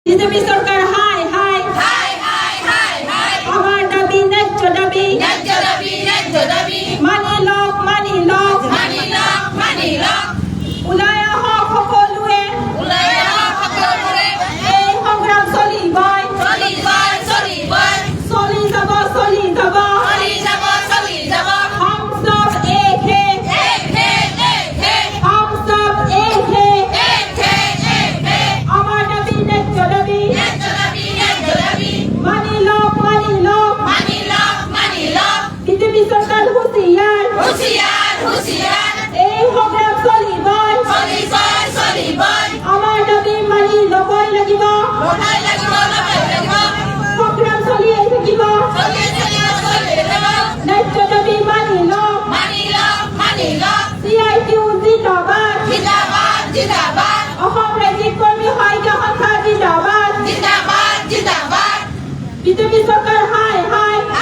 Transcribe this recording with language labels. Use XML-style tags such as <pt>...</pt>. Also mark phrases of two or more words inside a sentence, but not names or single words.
<bn>বিজেপি সরকার হাই হাই হাই হাই হাই হাই আমার দাবি ন্যায্য দাবি ন্যায্য দাবি ন্যায্য দাবি</bn> <as>মানি লওক মানি লওক ওলাই আহক সকলোৱে ওলাই আহক সকলোৰে এই সংগ্ৰাম চলিবই চলিবই চলি যাব চলি যাব</as> <hi>हम सब एक है एक है हम सब एक है</hi> <bn>আমার দাবি ন্যায্য দাবি ন্যায্য দাবি</bn> <as>মানি লওক মানি লওক</as> <bn>বিজেপি সরকার হুঁশিয়ার হুঁশিয়ার</bn> <as>এই সংগ্ৰাম চলিবই চলিবই আমাৰ দাবি মানি ল'বই লাগিব লগাই লাগিব সংগ্ৰাম চলিয়ে থাকিব চলি যাব ন্যায্য দাবি মানি লওক মানি লওক CITU জিন্দাবাদ জিন্দাবাদ অসম ৰাজ্যিক কৰ্মী সাহিত্য সন্থা জিন্দাবাদ</as> <bn>বিজেপি সরকার হাই হাই</bn>